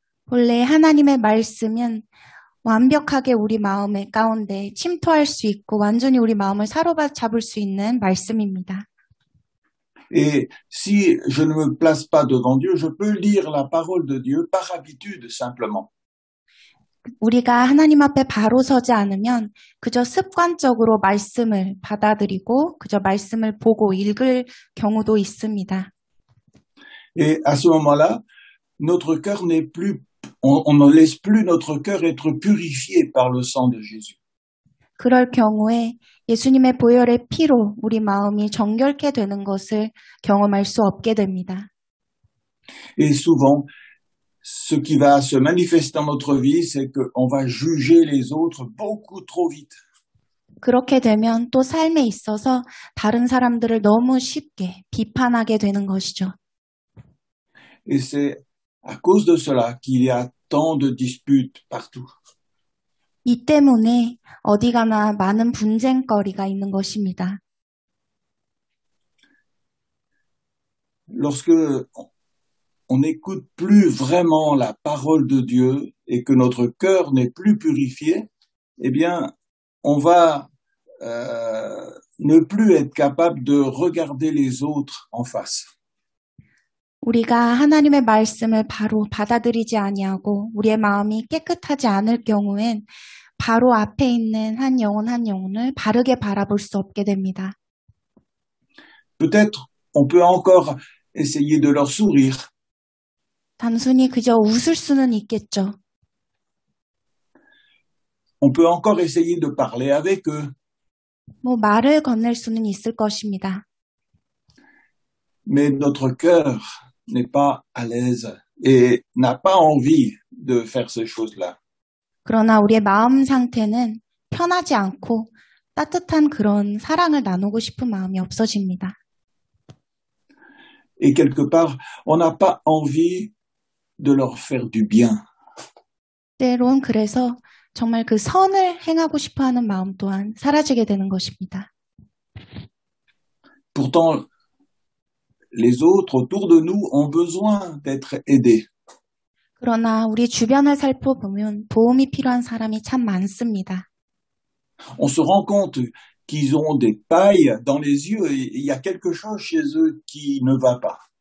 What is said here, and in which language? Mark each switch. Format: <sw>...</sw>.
<ko>원래 하나님의 말씀은 완벽하게 우리 마음의 가운데 침투할 수 있고 완전히 우리 마음을 사로잡을 수 있는 말씀입니다.</ko> <fr>Et si je ne me place pas devant Dieu, je peux lire la parole de Dieu par habitude simplement.</fr> <ko>우리가 하나님 앞에 바로 서지 않으면 그저 습관적으로 말씀을 받아들이고 그저 말씀을 보고 읽을 경우도 있습니다.</ko> <fr>Et à ce moment-là, notre cœur n'est plus, on ne laisse plus notre cœur être purifié par le sang de Jésus.</fr> <ko>그럴 경우에 예수님의 보혈의 피로 우리 마음이 정결케 되는 것을 경험할 수 없게 됩니다.</ko> <fr>Et souvent, ce qui va se manifester dans notre vie, c'est qu'on va juger les autres beaucoup trop vite.</fr> <ko>그렇게 되면 또 삶에 있어서 다른 사람들을 너무 쉽게 비판하게 되는 것이죠.</ko> <fr>Et c'est à cause de cela qu'il y a tant de disputes partout.</fr> <ko>이 때문에 어디 가나 많은 분쟁거리가 있는 것입니다.</ko> <fr>Lorsque on n'écoute plus vraiment la parole de Dieu et que notre cœur n'est plus purifié, eh bien, on va ne plus être capable de regarder les autres en face.</fr> <ko>우리가 하나님의 말씀을 바로 받아들이지 아니하고 우리의 마음이 깨끗하지 않을 경우엔 바로 앞에 있는 한 영혼을 바르게 바라볼 수 없게 됩니다.</ko> <fr>Peut-être on peut encore essayer de leur sourire.</fr> <ko>단순히 그저 웃을 수는 있겠죠.</ko> <fr>On peut encore essayer de parler avec eux.</fr> <ko>말을 건넬 수는 있을 것입니다.</ko> <fr>Mais notre cœur n'est pas à l'aise et n'a pas envie de faire ces choses-là.</fr> <ko>그러나 우리의 마음 상태는 편하지 않고 따뜻한 그런 사랑을 나누고 싶은 마음이 없어집니다.</ko> <fr>Et quelque part, on n'a pas envie de leur faire du bien.</fr> <ko>때론 그래서 정말 그 선을 행하고 싶어 하는 마음 또한 사라지게 되는 것입니다.</ko> <fr>Pourtant, les autres autour de nous ont besoin d'être aidés.</fr> <ko>그러나 우리 주변을 살펴보면 도움이 필요한 사람이 참 많습니다.</ko> <fr>On se rend compte qu'ils ont des pailles dans les yeux et il y a quelque chose chez eux qui ne va pas.</fr>